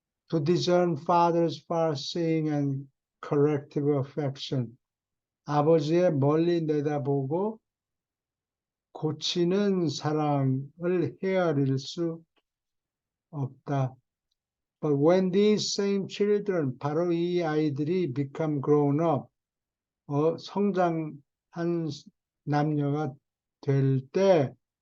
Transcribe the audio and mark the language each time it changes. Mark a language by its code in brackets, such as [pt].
[en] To discern father's far-seeing and corrective affection. [ko] 아버지의 멀리 내다보고 고치는 사랑을 헤아릴 수 없다. [en] But when these same children, [ko] 바로 이 아이들이 [en] become grown up, [ko] 성장한 남녀가 되었을 때,